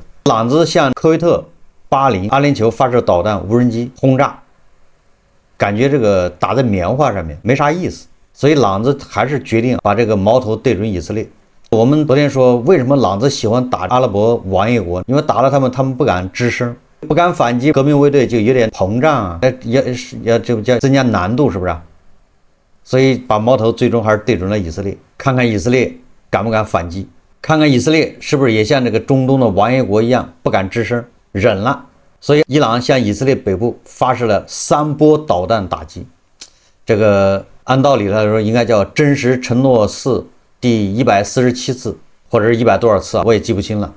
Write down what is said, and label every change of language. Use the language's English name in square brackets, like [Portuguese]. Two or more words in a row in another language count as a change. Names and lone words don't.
[Chinese] 朗子向科威特、巴林、阿聯酋發射導彈、無人機轟炸，感覺這個打在棉花上面沒啥意思，所以朗子還是決定把這個矛頭對準以色列。我們昨天說，為什麼朗子喜歡打阿拉伯王爺國？因為打了他們不敢吱聲，不敢反擊，革命衛隊就有點膨脹啊，要這叫增加難度，是不是啊？所以把矛頭最終還是對準了以色列，看看以色列敢不敢反擊，看看以色列是不是也像這個中東的王爺國一樣不敢吱聲，忍了。所以伊朗向以色列北部發射了3波導彈打擊，這個按道理來說應該叫真實承諾4第147次，或者是100多少次啊，我也記不清了。